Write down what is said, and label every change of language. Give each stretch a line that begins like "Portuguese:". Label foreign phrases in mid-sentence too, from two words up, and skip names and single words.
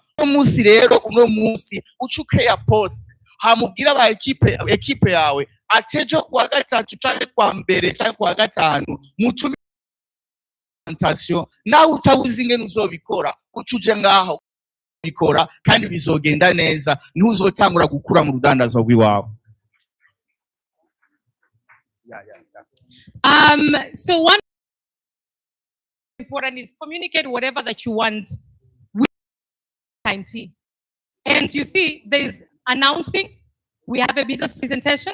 Rundi: Uno munsi ucuke ya post hamubwira ba ekipe yawe atejo kuwa gatatu cyangwa kwa mbere cyangwa kwa gatanu mutume presentation nawe utabuze ingene uzobikora uca uje ngaho bikora kandi bizogenda neza ntuzotangura gukura mu rudandazwa rw'iwawe.
English: So one important is communicate whatever that you want with time T. And you see, there's announcing we have a business presentation.